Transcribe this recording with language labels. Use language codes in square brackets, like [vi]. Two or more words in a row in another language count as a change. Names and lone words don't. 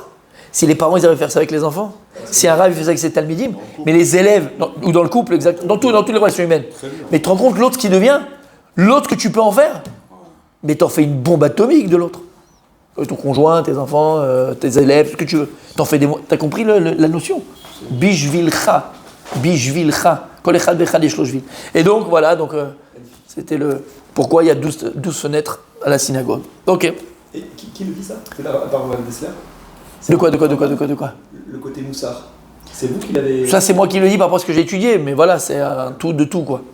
[fr] Si les parents ils arrivent à faire ça avec les enfants, si un rave il fait ça avec ses talmidim, mais les élèves, ou dans le couple, dans toutes les relations humaines, mais tu te rends compte l'autre qui devient, l'autre que tu peux en faire, mais t'en fais une bombe atomique de l'autre. Ton conjoint, tes enfants, tes élèves, ce que tu veux. T'as compris la notion? [he] Bishvilcha. כל אחד ואחד יש לו שביל. [fr] Et donc, voilà, c'était pourquoi il y a 12 fenêtres à la synagogue. Ok. Et qui le dit ça? C'est à part Dessler? De quoi? Le côté moussard. C'est vous qui l'avez... Ça, c'est moi qui le dis par rapport à ce que j'ai étudié, mais voilà, c'est un tout de tout, quoi.